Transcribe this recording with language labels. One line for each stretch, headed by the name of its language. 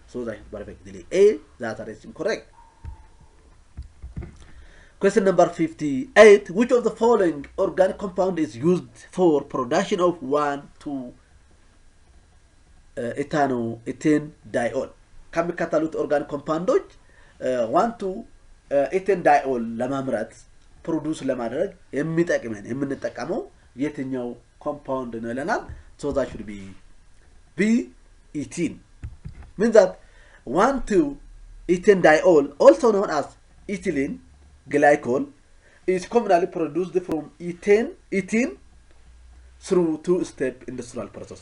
English: So that is perfectly A. That is incorrect. Question number 58. Which of the following organic compound is used for production of 1,2-ethane diol?
Amharic: ከሚከተሉት ኦርጋኒክ ኮምፓውንዶች 1,2-ethane diol ለማምረት ፕሮዲዩስ ለማድረግ የምንጠቀመው የትኛው ኮምፓውንድ ነው ይለናል።
English: So that should be B, ethene. Means that 1,2-ethane diol, also known as ethylene glycol, is commonly produced from ethene through 2-step industrial process.